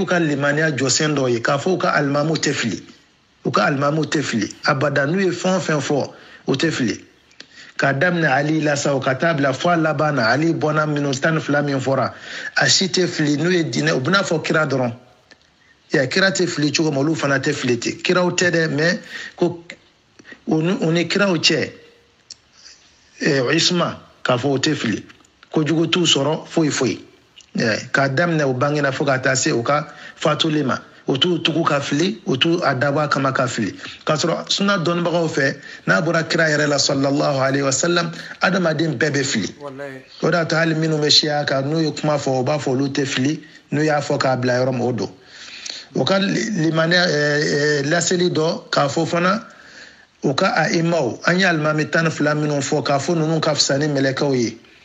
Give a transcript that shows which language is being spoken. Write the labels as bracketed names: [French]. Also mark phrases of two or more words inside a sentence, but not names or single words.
[Bambara] ka limaniya jɔsen dɔ ye k'a fɔ u ka alimamu tɛ fili u ka alimamu tɛ fili abada n'u ye fɛn o fɛn fɔ u tɛ fili k'a daminɛ Ali la sa o ka taa bila fɔ a laban na Ali bɔnna minnu 12 min fɔra a si tɛ fili n'u ye diinɛ u bɛna fɔ kira dɔrɔn kira tɛ fili cogo min olu fana tɛ fili ten kiraw tɛ dɛ mais ko u ni kiraw cɛ isma k'a fɔ o tɛ fili kojugu t'u sɔrɔ foyi k'a daminɛ u bangena fo ka taa se u ka fatuli ma o t'u tugu ka fili o t'u a dabɔ kama ka fili k'a sɔrɔ sunna dɔnnibagaw fɛ n'a bɔra kira yɛrɛ la [Arabic] صلى الله عليه وسلم [Bambara] adamaden bɛɛ bɛ fili o de y'a to hali minnu bɛ siya kan n'u ye kuma fɔ o b'a fɔ olu tɛ fili n'u y'a fɔ k'a bila yɔrɔ min o don o ka limaniya laseli dɔ k'a fɔ fana u ka a'imaw an ye alimami 12 minnu fɔ k'a fɔ ninnu ka fisa ni mɛlɛkɛw ye